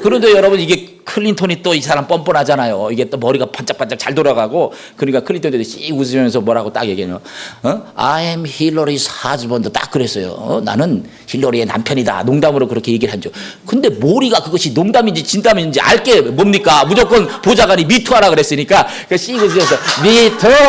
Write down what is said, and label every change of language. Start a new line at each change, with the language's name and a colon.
Korean: 그런데 여러분 이게 클린턴이 또 이 사람 뻔뻔하잖아요. 이게 또 머리가 반짝반짝 잘 돌아가고 그러니까 클린턴이 씩 웃으면서 뭐라고 딱 얘기해요.
English: I am Hillary's husband
Korean: 딱 그랬어요. 나는 힐러리의 남편이다. 농담으로 그렇게 얘기를 하죠. 근데 모리가 그것이 농담인지 진담인지 알게 뭡니까? 무조건 보좌관이 미투하라 그랬으니까 씩 웃으면서 미투.